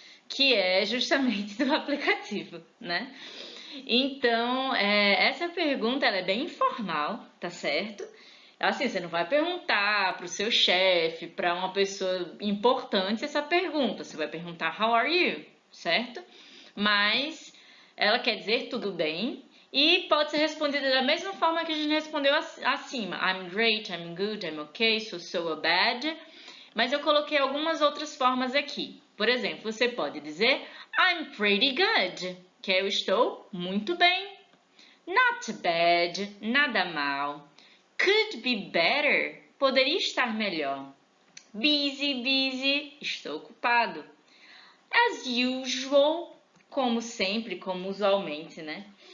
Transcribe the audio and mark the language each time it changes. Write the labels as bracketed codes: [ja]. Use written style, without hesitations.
[pt] Que é justamente do aplicativo, né? Então, essa pergunta ela é bem informal, tá certo? Assim, você não vai perguntar para o seu chefe, para uma pessoa importante essa pergunta. Você vai perguntar [en] How are you? [pt] Certo? Mas ela quer dizer tudo bem e pode ser respondida da mesma forma que a gente respondeu acima. [en] I'm great, I'm good, I'm okay, so bad. [pt] Mas eu coloquei algumas outras formas aqui. Por exemplo, você pode dizer [en] I'm pretty good, [pt] que eu estou muito bem. [en] Not bad, [pt] nada mal. [en] Could be better, [pt] poderia estar melhor. [en] Busy, [pt] estou ocupado. [en] As usual, [pt] como sempre, como usualmente, né?